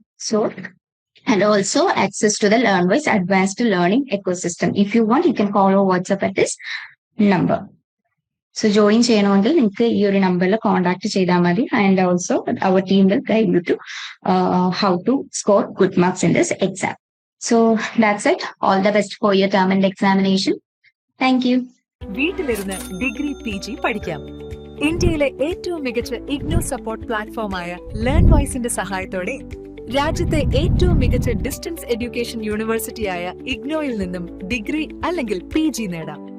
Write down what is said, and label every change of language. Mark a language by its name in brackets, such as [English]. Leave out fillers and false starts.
[English] So and also access to the LearnWise advanced learning ecosystem. If you want you can call or WhatsApp at this number. [Malayalam] So join ചെയ്യണമെങ്കിൽ നിങ്ങൾക്ക് ഈ ഒരു നമ്പറിൽ contact ചെയ്താൽ മതി. [English] And also our team will guide you to how to score good marks in this exam. So that's it. All the best for your term and examination. Thank you. [Malayalam] വീട്ടിലിരുന്ന് degree PG പഠിക്കാം. ഇന്ത്യയിലെ ഏറ്റവും മികച്ച IGNOU support പ്ലാറ്റ്ഫോമായ ലേൺവൈസിന്റെ സഹായത്തോടെ രാജ്യത്തെ ഏറ്റവും മികച്ച distance education യൂണിവേഴ്സിറ്റിയായ ഇഗ്നോയിൽ നിന്നും ഡിഗ്രി അല്ലെങ്കിൽ PG നേടാം.